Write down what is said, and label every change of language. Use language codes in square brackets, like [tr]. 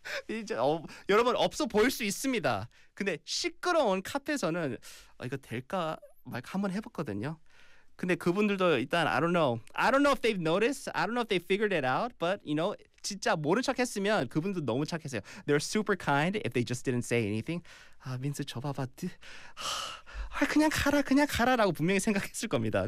[ko] 이제 여러분, 없어 보일 수 있습니다. 근데 시끄러운 카페에서는 이거 될까 말까 한번 해봤거든요. 근데 그분들도 일단 [en] I don't know if they've noticed, I don't know if they figured it out, but you know, [ko] 진짜 모른 척 했으면 그분도 너무 착했어요. [en] They're super kind if they just didn't say anything. [ko] 아, 민수 저 봐봐. 아, 그냥 가라, 그냥 가라라고 분명히 생각했을 겁니다.